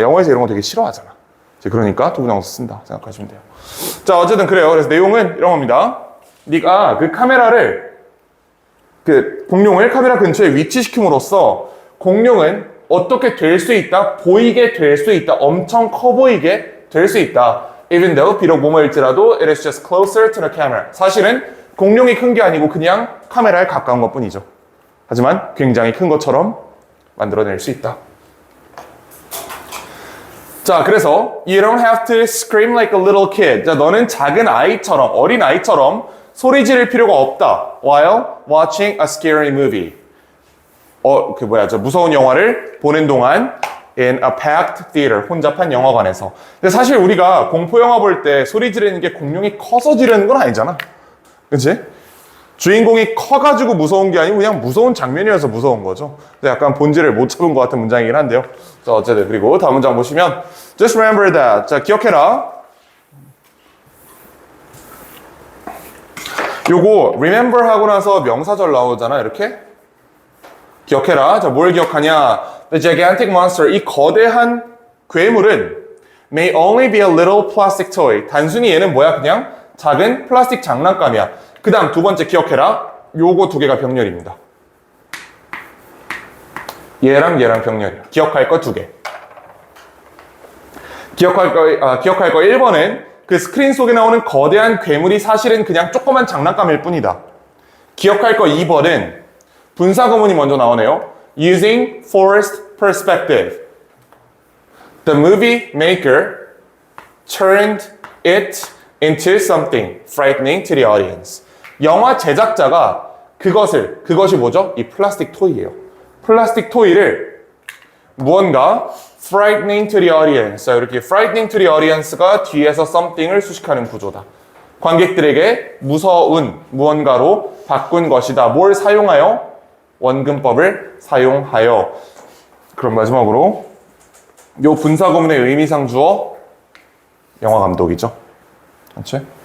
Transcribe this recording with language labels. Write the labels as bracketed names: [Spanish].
[Korean] 영어에서 이런 거 되게 싫어하잖아. 그러니까 투부정사 쓴다 생각하시면 돼요. 자, 어쨌든 그래요. 그래서 내용은 이런 겁니다. 네가 그 카메라를, 그 공룡을 카메라 근처에 위치시킴으로써 공룡은 어떻게 될 수 있다? 보이게 될 수 있다. 엄청 커 보이게 될 수 있다. [English] Even though, [Korean] 비록 뭐뭐일지라도 [English] it is just closer to the camera. [Korean] 사실은 공룡이 큰 게 아니고 그냥 카메라에 가까운 것 뿐이죠. 하지만 굉장히 큰 것처럼 만들어낼 수 있다. 자, 그래서 [English] You don't have to scream like a little kid. [Korean] 자, 너는 작은 아이처럼, 어린 아이처럼 소리 지를 필요가 없다. [English] While watching a scary movie. [Korean] 저 무서운 영화를 보는 동안 [English] in a packed theater. [Korean] 혼잡한 영화관에서. 근데 사실 우리가 공포 영화 볼 때 소리 지르는 게 공룡이 커서 지르는 건 아니잖아. 그치? 주인공이 커가지고 무서운 게 아니고 그냥 무서운 장면이어서 무서운 거죠. 약간 본질을 못 잡은 것 같은 문장이긴 한데요. 자, 어쨌든 그리고 다음 문장 보시면 [English] Just remember that. [Korean] 자, 기억해라. 요거 remember 하고 나서 명사절 나오잖아. 이렇게. 기억해라. 자, 뭘 기억하냐? [English] The gigantic monster. [Korean] 이 거대한 괴물은 [English] may only be a little plastic toy. [Korean] 단순히 얘는 뭐야? 그냥 작은 플라스틱 장난감이야. 그 다음 두 번째 기억해라. 요거 두 개가 병렬입니다. 얘랑 병렬이야. 기억할 거 두 개. 기억할 거 1번은 그 스크린 속에 나오는 거대한 괴물이 사실은 그냥 조그만 장난감일 뿐이다. 기억할 거 2번은 분사 구문이 먼저 나오네요. [English] Using forced perspective. The movie maker turned it into something frightening to the audience. [Korean] 영화 제작자가 그것이 뭐죠? 이 플라스틱 토이예요. 플라스틱 토이를 무언가 [English] frightening to the audience. [Korean] 자, 이렇게 [English] frightening to the audience [Korean] 가 뒤에서 something을 수식하는 구조다. 관객들에게 무서운 무언가로 바꾼 것이다. 뭘 사용하여? 원근법을 사용하여. 그럼 마지막으로 요 분사 구문의 의미상 주어 영화 감독이죠. 그렇지?